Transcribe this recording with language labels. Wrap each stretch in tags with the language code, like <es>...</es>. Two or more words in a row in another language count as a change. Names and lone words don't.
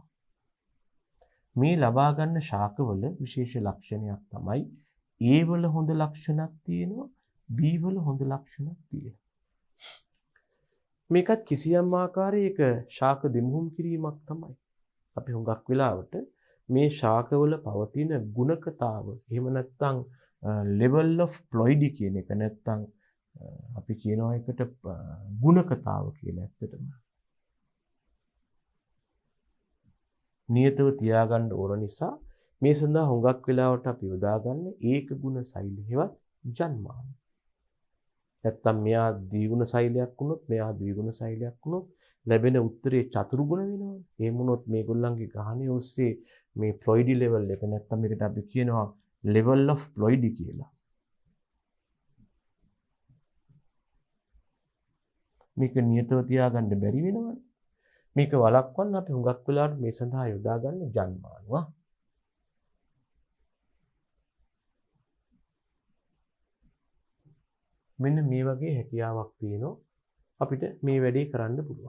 <si>මේ ලබා ගන්න ශාකවල විශේෂ ලක්ෂණයක් තමයි A වල හොඳ ලක්ෂණක් තියෙනවා B වල හොඳ ලක්ෂණක් තියෙනවා. මේකත් කිසියම් ආකාරයක ශාක දෙමුහුම් කිරීමක් තමයි. අපි හුඟක් වෙලාවට මේ ශාකවල පවතින ගුණකතාව එහෙම නැත්නම්</si> <en>level of ploidy</en> <si>කියන එක නැත්නම් අපි කියනවා එකට ගුණකතාව කියලා ඇත්තටම. නියතව තියාගන්න ඕන නිසා මේ සඳහා හුඟක් වෙලාවට අපි යොදාගන්නේ ඒක ගුණ සෛල හෙවත් ජන්මාන. නැත්තම් මෙයා ද්විගුණ සෛලයක් වුණොත් මෙයා ද්විගුණ සෛලයක් වුණොත් ලැබෙන උත්තරේ චතුර්ගුණ වෙනවා. එහෙම වුණොත් මේගොල්ලන්ගේ ගහණය ඔස්සේ මේ</si> <en>ploidy level</en> <si>එක නැත්තම් මේකට අපි කියනවා</si> <en>level of ploidy</en> <si>කියලා. මේක නියතව තියාගන්න බැරි වෙනවනේ. මේක වළක්වන්න අපි හුඟක් වෙලාවට මේ සඳහා යොදාගන්න ජන්මානවා. මෙන්න මේ වගේ හැකියාවක් තියෙනවා අපිට මේ වැඩේ කරන්න පුළුවන්.</si>